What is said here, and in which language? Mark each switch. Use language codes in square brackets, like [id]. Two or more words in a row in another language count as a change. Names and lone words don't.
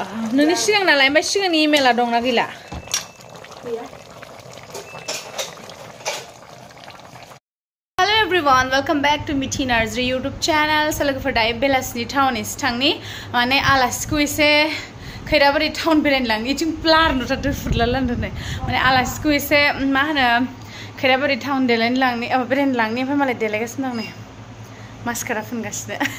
[brx] नोंनि सिगां नालाय ओमफ्राय सिगांनि इमेला दंना गैला [en] Hello everyone, welcome back to Mithi Narzary YouTube channel. [brx] लोगोफोर दायो बेलासिनि टाउन एसे थांनि माने आलासिखौ एसे खैराबारि टाउन बेरायनो लांनि इथिं ब्लार नुथारदों फुरला लांदोंनो माने आलासिखौ एसे मा होनो खैराबारि टाउन बेरायनो लांनि ओमफ्राय मालाय देलायगासिनो दं नै मास्कारा फुनगासिनो